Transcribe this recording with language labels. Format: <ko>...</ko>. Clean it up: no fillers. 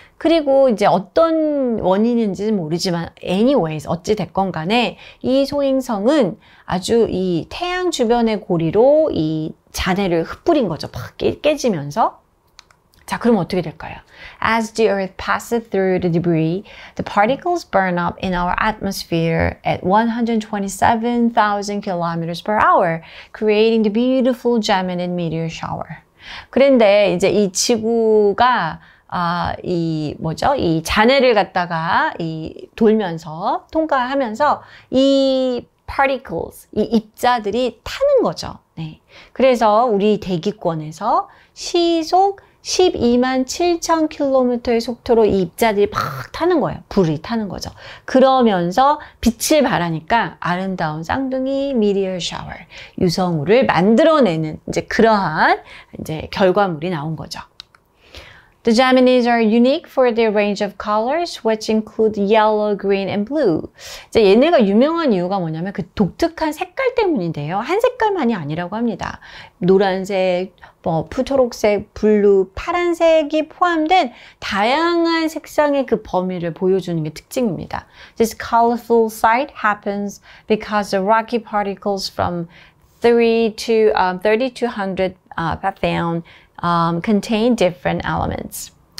<ko>그리고 이제 어떤 원인인지는 모르지만 anyways 어찌 됐건 간에 이 소행성은 아주 이 태양 주변의 고리로 이 잔해를 흩뿌린 거죠. 팍 깨지면서. 자, 그럼 어떻게 될까요?</ko> <en>As the Earth passes through the debris, the particles burn up in our atmosphere at 127,000 kilometers per hour, creating the beautiful Geminid meteor shower.</en> <ko>그런데 이제 이 지구가 이 잔해를 갖다가 돌면서 통과하면서 이 particles, 이 입자들이 타는 거죠. 네. 그래서 우리 대기권에서 시속 12만 7천 킬로미터의 속도로 이 입자들이 막 타는 거예요. 불이 타는 거죠. 그러면서 빛을 발하니까 아름다운 쌍둥이</ko> <en>meteor shower,</en> <ko>유성우를 만들어내는 이제 그러한 이제 결과물이 나온 거죠.</ko> <en>The Geminis are unique for their range of colors, which include yellow, green, and blue.</en> <ko>이제 얘네가 유명한 이유가 뭐냐면 그 독특한 색깔 때문인데요. 한 색깔만이 아니라고 합니다. 노란색, 초록색, 블루, 파란색이 포함된 다양한 색상의 그 범위를 보여주는 게 특징입니다.</ko> <en>This colorful sight happens because the rocky particles from 30 to 100 Python contain different elements.</en>